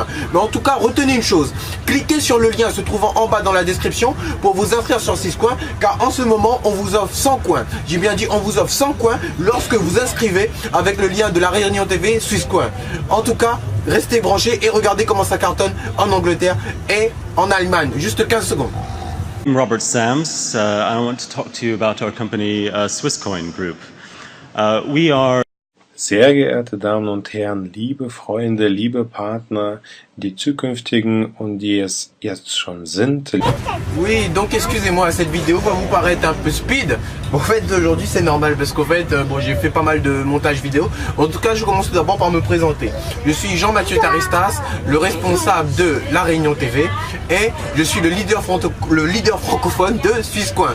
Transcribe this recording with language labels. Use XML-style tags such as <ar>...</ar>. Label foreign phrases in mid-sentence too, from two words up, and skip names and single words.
<fr>Mais en tout cas, retenez une chose, cliquez sur le lien se trouvant en bas dans la description pour vous inscrire sur Swisscoin, car en ce moment, on vous offre 100 coins. J'ai bien dit, on vous offre 100 coins lorsque vous inscrivez avec le lien de La Réunion TV Swisscoin. En tout cas, restez branchés et regardez comment ça cartonne en Angleterre et en Allemagne. Juste 15 secondes.</fr> <en>I'm Robert Sams. I want to talk to you about our company, Swisscoin Group. We are</en> <de>Sehr geehrte Damen und Herren, liebe Freunde, liebe Partner, die zukünftigen und die es jetzt schon sind.</de> <fr>Oui, donc excusez-moi, cette vidéo va vous paraître un peu speed. En fait, aujourd'hui c'est normal parce qu'en fait, bon, j'ai fait pas mal de montage vidéo. En tout cas, je commence d'abord par me présenter. Je suis Jean-Mathieu Taristas, le responsable de La Réunion TV et je suis le leader francophone de Swisscoin.</fr>